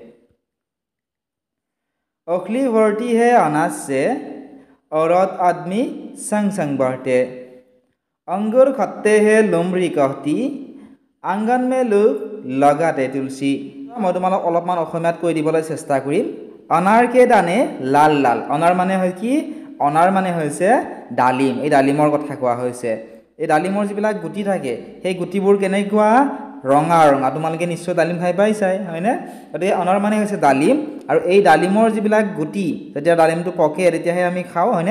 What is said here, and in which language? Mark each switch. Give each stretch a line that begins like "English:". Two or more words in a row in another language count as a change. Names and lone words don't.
Hindi: ओखली भरती है अनाज से, औरत आदमी संग संग बढ़ते, अंगूर खट्टे है लुमरी कहती, आंगन में लोग लगाते तुलसी। मैं तुम्हारा अलपमान
Assamese: অসমীয়াত কৈ দিবলৈ চেষ্টা কৰিম।
Hindi: অনাৰ के दाने लाल लाल,
Assamese: অনাৰ মানে হয় কি? অনাৰ মানে হৈছে ডালিম। এই ডালিমৰ কথা কোৱা হৈছে। এই ডালিমৰ যিবিলাক গুটি থাকে সেই গুটিবোৰ কেনেকুৱা ৰঙা ৰঙা। তোমালোকে নিশ্চয় ডালিম খাই পাইছাই, হয়নে? গতিকে অনাৰ মানে হৈছে ডালিম, আৰু এই ডালিমৰ যিবিলাক গুটি যেতিয়া ডালিমটো পকে তেতিয়াহে আমি খাওঁ, হয়নে?